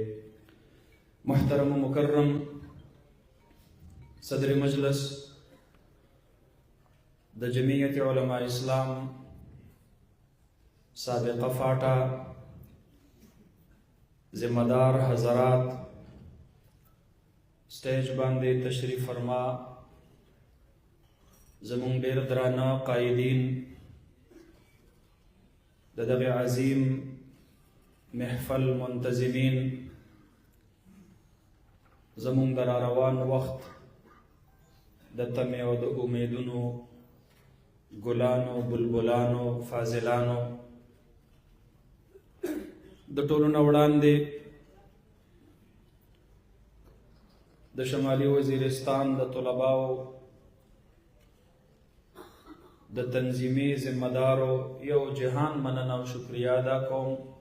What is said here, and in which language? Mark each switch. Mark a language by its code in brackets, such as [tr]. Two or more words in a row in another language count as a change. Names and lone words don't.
[ps] محترم و مکرم صدر مجلس د جمعیت علماء اسلام سابق فاٹا، ذمہ دار حضرات، سٹیج باندے تشریف فرما، زمون ډیر درانه قائدین، د دغه عظیم محفل منتظمین، زمون د روان وخت د تمې او د امیدونو ګلانو بلبلانو فاضلانو، د ټولو نه وړاندې د شمالي وزیرستان د طلباو د تنظیمی ذمہ دارو یو جهان مننه او شکریه ادا کوم